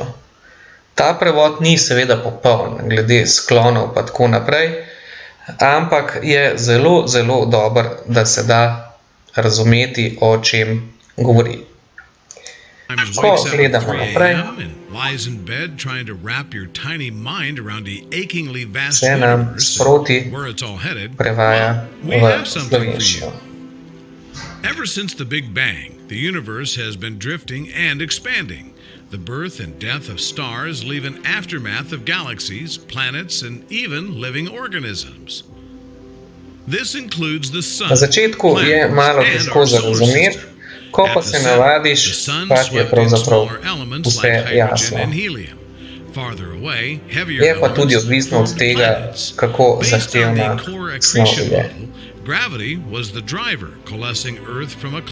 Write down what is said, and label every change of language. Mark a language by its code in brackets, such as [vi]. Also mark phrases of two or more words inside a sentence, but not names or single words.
[sl] Ta prevod ni seveda popoln, glede sklonov pa tako naprej, ampak je zelo, zelo dober, da se da razumeti, o čem govori. Ko gledamo naprej, se nam sproti prevaja v slovenščino. [en] Ever since the Big Bang, the universe has been drifting and expanding. The birth and death of stars leave an aftermath of galaxies, planets, and even living organisms. This includes the sun, [sl] Na začetku je malo težko za razumeti, ko pa se navadiš, pa ti je pravzaprav vse jasno. Je pa tudi odvisno od tega, kako zahtevna snov je. [en] Gravity was the driver, coalescing Earth from a